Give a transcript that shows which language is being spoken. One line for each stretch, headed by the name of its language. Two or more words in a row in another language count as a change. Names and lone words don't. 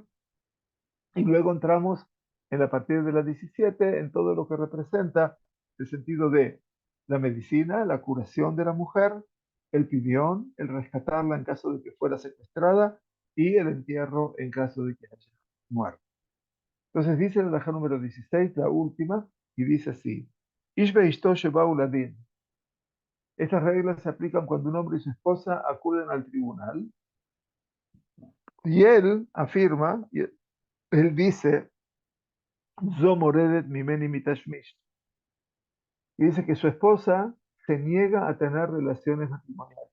Spanish: Y luego entramos en a partir de la 17 en todo lo que representa el sentido de la medicina, la curación de la mujer, el pidión, el rescatarla en caso de que fuera secuestrada y el entierro en caso de que haya muerto. Entonces dice el alajá número 16, la última, y dice así:
Hebrew: איש ואשתו שבאו לדין.
Spanish: Estas reglas se aplican cuando un hombre y su esposa acuden al tribunal y él afirma, y él dice,
Hebrew: זו מורדת ממני מתשמיש.
Spanish: Y dice que su esposa se niega a tener relaciones matrimoniales.